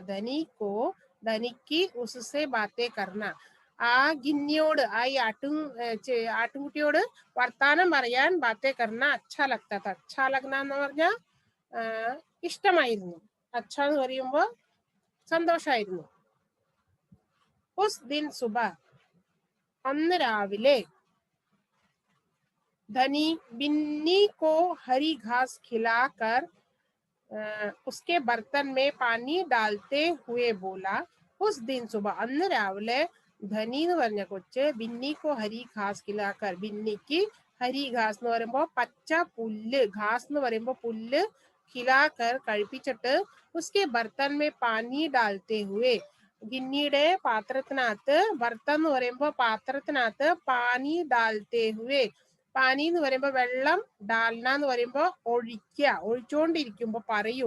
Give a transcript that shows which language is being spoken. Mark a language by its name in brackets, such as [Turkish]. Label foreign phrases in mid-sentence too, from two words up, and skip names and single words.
[Hindi] धनी को, धनी को उससे बातें करना, [Malayalam] ആ ഗിന്നിയോട്, ആ ഈ ആട്ടുംകുട്ടിയോട് വർത്താനം പറയാൻ, [Hindi] बातें करना अच्छा लगता था. अच्छा लगना [Malayalam] എന്ന് പറഞ്ഞാൽ ഇഷ്ടമായിരുന്നു. അച്ഛ എന്ന് പറയുമ്പോ സന്തോഷായിരുന്നു. [Hindi] उस दिन सुबह, [Malayalam] അന്ന് രാവിലെ, [Hindi] धनी बिन्नी को हरी घास खिलाकर उसके बर्तन में पानी डालते हुए बोला. उस दिन सुबह, [Malayalam] അന്ന് രാവിലെ ധനി എന്ന് പറഞ്ഞ കൊച്ച് ബിന്നിക്കോ [Hindi] हरी घास खिलाकर, [Malayalam] ബിന്നിക്ക് [Hindi] हरी घास [Malayalam] എന്ന് പറയുമ്പോ പച്ച പുല്ല്, ഘാസ് എന്ന് പറയുമ്പോ പുല്ല്, ഖിലാക്കർ കഴിപ്പിച്ചിട്ട്, [Hindi] उसके बर्तन में पानी डालते हुए, [Malayalam] ഗിന്നിയുടെ പാത്രത്തിനകത്ത്, ബർത്തൻ എന്ന് പറയുമ്പോ പാത്രത്തിനകത്ത്, [Hindi] पानी डालते हुए, [Malayalam] പാനി എന്ന് പറയുമ്പോ വെള്ളം, ഡാൽന എന്ന് പറയുമ്പോ ഒഴിക്കുക, ഒഴിച്ചോണ്ടിരിക്കുമ്പോ പറയും.